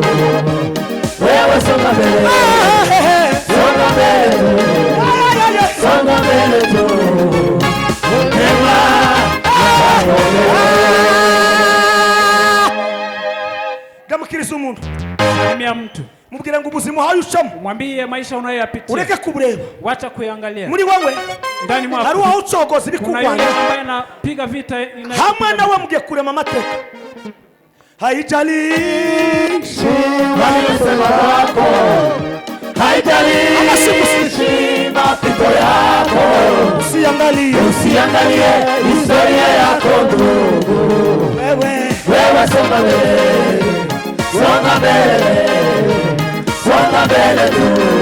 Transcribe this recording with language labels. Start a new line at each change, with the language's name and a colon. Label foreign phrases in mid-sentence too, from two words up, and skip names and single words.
Swahili: Wewe songa mbele, songa mbele, songa mbele tu.
Rundi: Gamukiriza umuntu.
Swahili: Salimia mtu.
Rundi: Mubwira ngo ubuzima hayo ucamo.
Swahili: Mwambie maisha unayoyapitia.
Rundi: Ureke kubureba.
Swahili: Wacha kuangalia.
Rundi: Muri wewe
Swahili: ndani mwako.
Rundi: hari aho ucogoza bikugwanya.
Swahili: Kuna yule ambaye anapiga vita
Rundi: hamwe nawe mugiye kurema amateka.
Swahili: Haijalishi waliyosema kwako, haijalishi mapito yako, usiangalie historia yako ndugu. Wewe songa mbele, songa mbele, songa mbele tu.